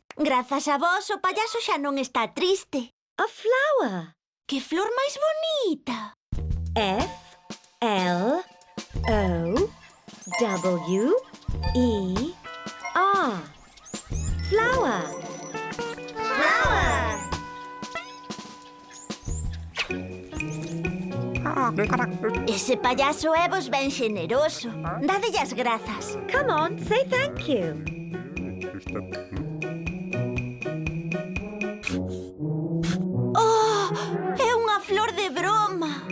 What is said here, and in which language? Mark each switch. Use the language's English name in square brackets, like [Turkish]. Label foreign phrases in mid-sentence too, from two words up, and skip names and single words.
[Galician] Grazas a vos o payaso xa non está triste. [English] A flower. [Galician] Que flor máis bonita! [English] F-L-O-W-E-R. Flower. Flower! [Galician] Ese payaso é vos ben xeneroso. Dadelle as grazas. [English] Come on, say thank you. [Galician] Oh, é unha flor de broma.